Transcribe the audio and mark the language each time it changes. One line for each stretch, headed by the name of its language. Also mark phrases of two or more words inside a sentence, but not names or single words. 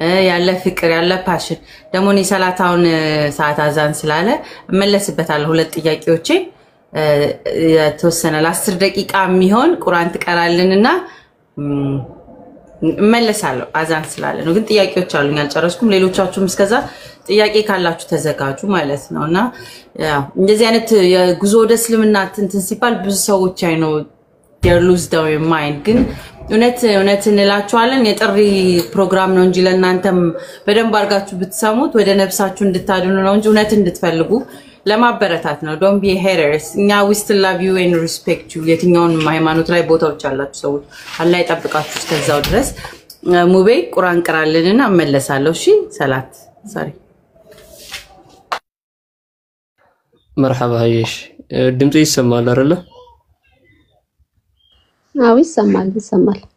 Amharic: ያለ ፍቅር ያለ ፓሽን ደግሞ እኔ ሰላታውን ሰዓት አዛን ስላለ እመለስበታለሁ ሁለት ጥያቄዎቼ የተወሰነ ለ10 ደቂቃ የሚሆን ቁርአን ትቀራልንና እመለሳለሁ አዛን ስላለ ነው ግን ጥያቄዎች አሉኝ አልጨረስኩም ሌሎቻችሁም እስከዛ ጥያቄ ካላችሁ ተዘጋጁ ማለት ነውና ያው እንደዚህ አይነት የጉዞ ወደ እስልምና እንትን ሲባል ብዙ ሰዎች አይነው
English: they lose their mind
Amharic: ግን እውነት እንላችኋለን የጥሪ ፕሮግራም ነው እንጂ ለእናንተም በደንብ አርጋችሁ ብትሰሙት ወደ ነፍሳችሁ እንድታድኑ ነው እንጂ እውነት እንድትፈልጉ ለማበረታት ነው
English: don't be haters
Amharic: እኛ
English: we still love you and respect you
Amharic: የትኛውን ሃይማኖት ላይ ቦታዎች አላችሁ ሰዎች አላህ ይጠብቃችሁ እስከዛው ድረስ ሙቤ ቁርአን ቀራልንና እመለሳለሁ እሺ ሰላት sorry
Arabic: مرحبا هيش
Amharic: ድምጽ ይሰማል አይደለ አዎ ይሰማል